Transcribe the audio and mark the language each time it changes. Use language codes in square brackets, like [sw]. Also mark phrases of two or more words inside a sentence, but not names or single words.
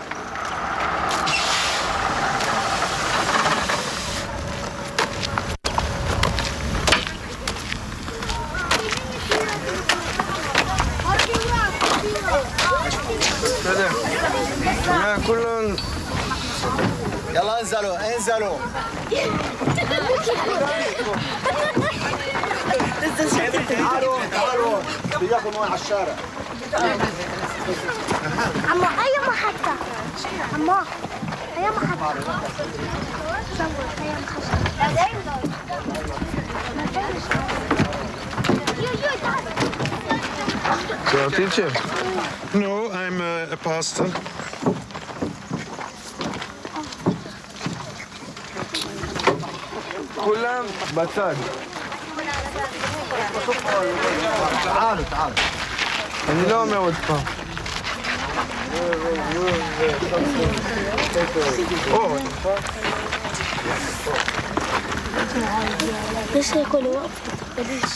[he] בסדר. כולן... [ar] يلا انزلوا انزلوا تعالوا تعالوا بياخذوا مويه على الشارع عمو اي محطة عمو اي محطة صور اي [en] So, teacher? No, I'm a pastor. [he] כולם בצד. [ar] تعالوا تعالوا [he] אני לא אומר עוד פעם. [ar] ليش يكون واقف؟ ليش؟